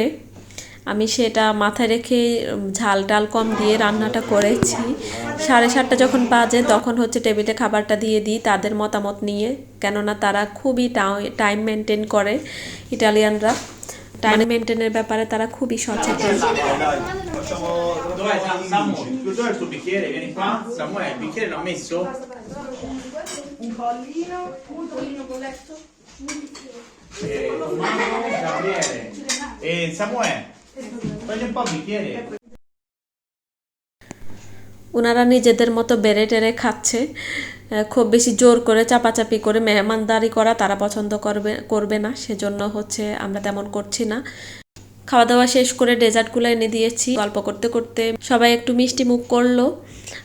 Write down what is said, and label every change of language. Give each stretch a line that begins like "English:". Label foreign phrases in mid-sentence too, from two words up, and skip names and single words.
Bangla: আমি সেটা মাথায় রেখে ঝাল টাল কম দিয়ে রান্নাটা করেছি। 7:30 যখন বাজে তখন টেবিলে খাবারটা দিয়ে দিই তাদের মতামত নিয়ে, কেননা তারা খুবই
English: time maintain
Bangla: করে। ইটালিয়ানরা
English: time maintain
Bangla: ব্যাপারে তারা খুবই সচেতন।
Italian: Dov'è il tuo bicchiere? Vieni qua. Samuele, il bicchiere l'ho messo? Un pollino con letto. Gabriele. Samuele, prendi un po' il bicchiere.
Bangla: ওনারা নিজেদের মতো বেড়ে টেরে খাচ্ছে, খুব বেশি জোর করে চাপাচাপি করে মেহমানদারি করা তারা পছন্দ করবে না, সেজন্য আমরা তেমন করছি না। খাওয়া দাওয়া শেষ করে ডেজার্টগুলো এনে দিয়েছি। গল্প করতে করতে সবাই একটু মিষ্টি মুখ করলো।